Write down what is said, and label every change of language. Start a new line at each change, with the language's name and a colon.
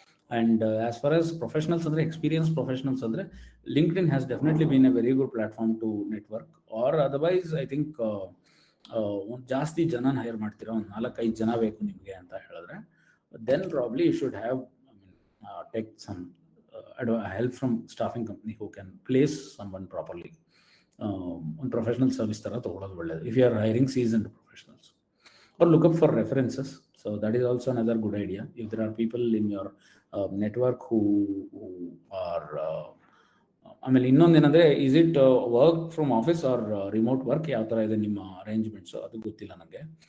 English: And as far as professionals and experienced professionals, LinkedIn has definitely been a very good platform to network. Or otherwise, I think
Kannada: ಒಂದು ಜಾಸ್ತಿ ಜನನ hire ಮಾಡ್ತೀರಾ, ಒಂದು 4-5 ಜನ ಬೇಕು ನಿಮಗೆ ಅಂತ ಹೇಳಿದ್ರೆ,
English: then probably you should have take some help from staffing company who can place someone properly.
Kannada: ಒಂದು ಪ್ರೊಫೆಷನಲ್ ಸರ್ವಿಸ್ ಥರ ತೊಗೊಳೋದು ಒಳ್ಳೆಯದು
English: if you are hiring seasoned professionals. Or look up for references. So that is also another good idea. If there are people in your network who are
Kannada: ಆಮೇಲೆ ಇನ್ನೊಂದೇನಂದರೆ,
English: is it work from office or remote work,
Kannada: ಯಾವ ಥರ ಇದೆ ನಿಮ್ಮ arrangements ಅದು ಗೊತ್ತಿಲ್ಲ ನನಗೆ.